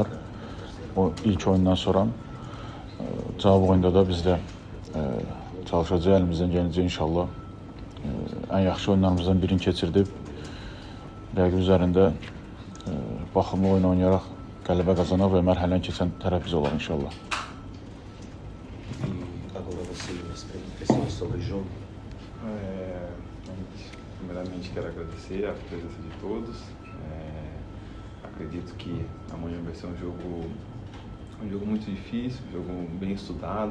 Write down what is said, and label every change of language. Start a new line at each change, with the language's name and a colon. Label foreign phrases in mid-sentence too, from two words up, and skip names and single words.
Azerbaijani: O ilk oyundan sonra cavab oyunda da biz də çalışacaq, əlimizdən gələcək inşallah. Ən yaxşı oyunlarımızdan birini keçirdib. Rəqib üzərində baxımlı oyun oynayaraq qələbə qazanaq və mərhələni keçən tərəf biz olaq inşallah.
Portuguese: Primeiramente quero agradecer a presença de todos. Acredito que amanhã vai ser um jogo muito difícil, um jogo bem estudado.